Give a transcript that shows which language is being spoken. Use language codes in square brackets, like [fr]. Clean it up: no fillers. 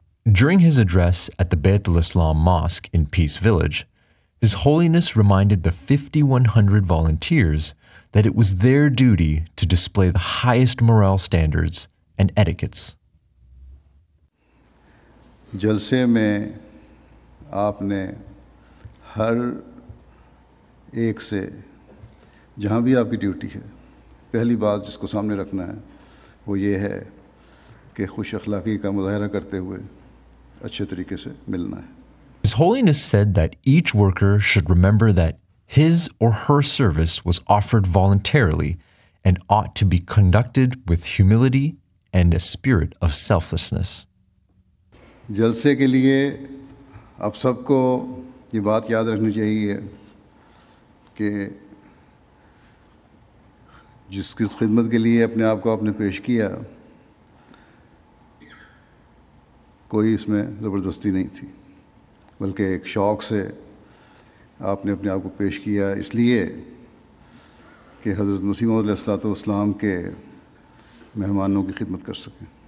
[en] During his address at the Bayt al-Islam Mosque in Peace Village, His Holiness reminded the 5,100 volunteers that it was their duty to display the highest morale standards and etiquettes. [ur] जलसे में आपने हर एक से जहाँ भी आपकी duty है پہلی بات جس کو سامنے رکھنا ہے وہ یہ ہے کہ خوش اخلاقی کا مظاہرہ کرتے ہوئے اچھے طریقے سے ملنا ہے. [en] His Holiness said that each worker should remember that his or her service was offered voluntarily and ought to be conducted with humility and a spirit of selflessness. [ur] جلسے کے لیے آپ سب کو یہ بات یاد رکھنی چاہیے کہ جس کی خدمت کے لیے اپنے آپ کو آپ نے پیش کیا کوئی اس میں زبردستی نہیں تھی، بلکہ ایک شوق سے آپ نے اپنے آپ کو پیش کیا اس لیے کہ حضرت مسیح موعود علیہ الصلوۃ والسلام کے مہمانوں کی خدمت کر سکیں.